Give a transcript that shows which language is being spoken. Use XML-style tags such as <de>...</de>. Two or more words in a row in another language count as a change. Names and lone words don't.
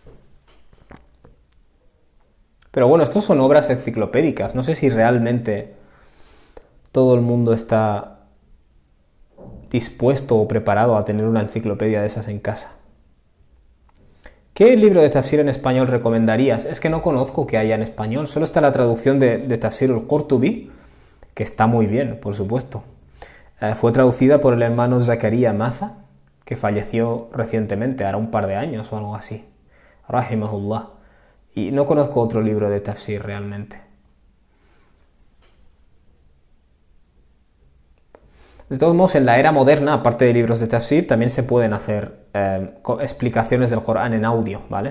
<es>Pero bueno, estos son obras enciclopédicas. No sé si realmente todo el mundo está dispuesto o preparado a tener una enciclopedia de esas en casa. ¿Qué libro de tafsir en español recomendarías? Es que no conozco que haya en español, solo está la traducción de Tafsir al-Qurtubi, que está muy bien, por supuesto. Fue traducida por el hermano Zakaria Maza, que falleció recientemente, hará un par de años o algo así. Rahimahullah. Y no conozco otro libro de tafsir realmente. De todos modos, en la era moderna, aparte de libros de tafsir, también se pueden hacer explicaciones del Corán en audio, ¿vale?</es>